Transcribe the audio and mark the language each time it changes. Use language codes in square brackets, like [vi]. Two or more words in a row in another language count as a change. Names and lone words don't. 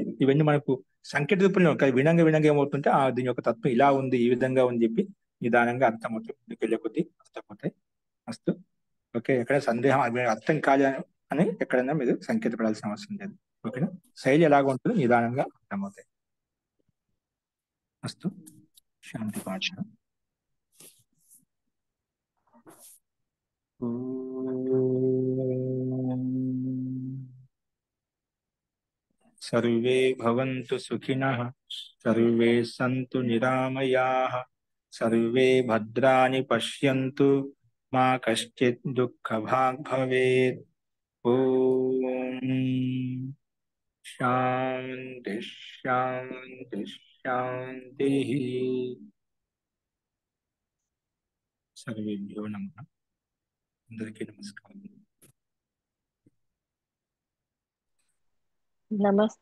[te] ఇవన్నీ మనకు సంకేత రూపంలో వినంగా వినంగా ఏమవుతుంటే దీని యొక్క తత్వం ఇలా ఉంది, ఈ విధంగా ఉంది చెప్పి నిదానంగా అర్థమవుతుంది. వెళ్ళే కొద్దీ అర్థమవుతాయి. అస్తు. ఓకే, ఎక్కడ సందేహం అర్థం కాదు అని ఎక్కడైనా మీరు సంకేతపడాల్సిన అవసరం లేదు. ఓకేనా? శైలి ఎలాగ ఉంటుందో నిదానంగా అర్థమవుతాయి. అస్తు. శాంతి పాఠ. [sa] सर्वे भवन्तु सुखिनः, सर्वे सन्तु निरामयाः, सर्वे भद्राणि पश्यन्तु, मा कश्चित् दुःखभाग् भवेत्. ॐ शान्ति शान्ति शान्तिः. सर्वेभ्यो नमः. [te] అందరికీ నమస్కారం. నమస్తే.